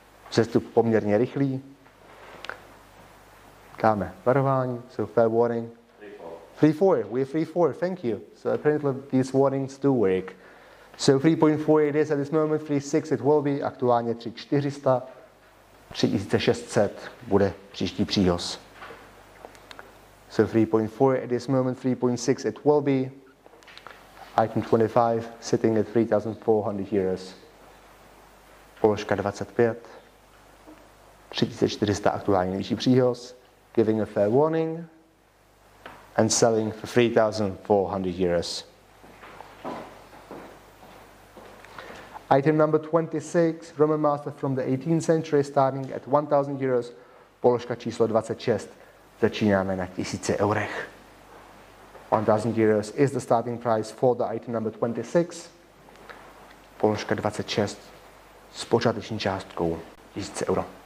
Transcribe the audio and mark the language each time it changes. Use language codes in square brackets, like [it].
[cs] Přestup poměrně rychlý. Dáme varování, [en] so fair warning. 3-4, we have 3-4, thank you. So apparently these warnings do work. So 3.4 it is at this moment, 3.6 it will be, [cs] aktuálně 3.400, 3.600 bude příští příhoz. [en] So 3.4 at this moment, 3.6 it will be. Item 25 sitting at 3,400 euros. [cs] Položka 25, 3,400 aktuálně nejvyšší příhoz. [en] Giving a fair warning and selling for 3,400 euros. Item number 26, Roman master from the 18th century starting at 1,000 euros. [cs] Položka číslo 26, začínáme na 1000 eurech. [en] 1,000 euros is the starting price for the item number 26. [cs] Položka 26 s počáteční částkou 1000 euro.